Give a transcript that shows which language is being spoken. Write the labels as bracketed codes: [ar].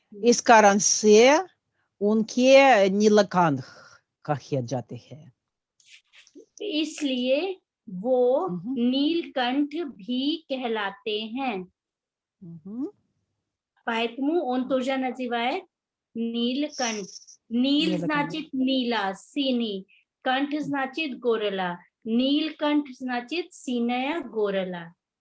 [hi] इस कारण से उनके नीलकंठ कहे जाते हैं। इसलिए वो नीलकंठ भी कहलाते हैं। [ru] Поэтому он тоже называет नीलकंठ. नील значит नीला, синий. कंठ значит горло. नीलकंठ значит синяя горло.